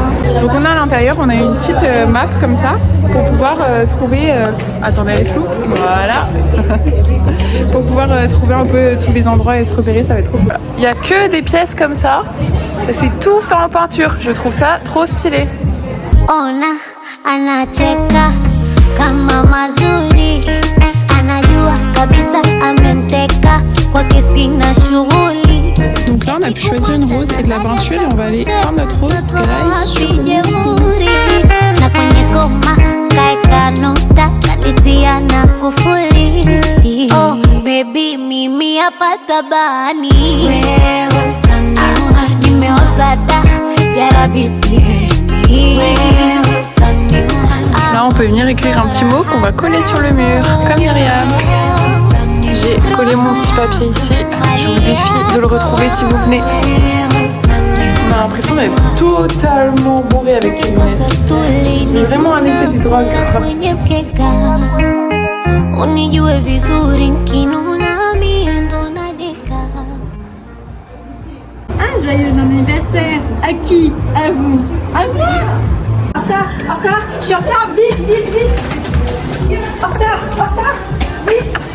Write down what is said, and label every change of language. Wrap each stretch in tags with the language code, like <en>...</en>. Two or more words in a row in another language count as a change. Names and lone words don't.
<fr>Donc on a à l'intérieur, on a une petite map comme ça pour pouvoir trouver... Attendez, elle est floue. Voilà. Pour pouvoir trouver un peu tous les endroits et se repérer. Ça va être trop cool. Il n'y a que des pièces comme ça. C'est tout fait en peinture. Je trouve ça trop stylé.</fr> <sw>Ona anacheka kama mazuri, anajua kabisa amenteka kwake sina shughuli.</sw> <fr>Donc là on a pu choisir une rose et de la peinture et on va aller prendre notre rose</fr> <sw>na kwenye koma kaeka nota kanitia na kufuli. Oh baby mimi hapa tabani, wewe utaniua, nimeoza da ya Rabbi sihemi, wewe utaniua.</sw> <fr>Là on peut venir écrire un petit mot qu'on va coller sur le mur, comme Myriam. J'ai collé mon petit papier ici, je vous défie de le retrouver si vous venez. On a l'impression d'être totalement bourré avec ces lunettes. C'est vraiment un effet des drogues.</fr> <sw>Unijue vizuri nkinuna mie ndo nadeka.</sw> <fr>Ah, joyeux anniversaire. À qui? À vous. À moi. En retard, je suis en retard, vite. En retard, vite.</fr>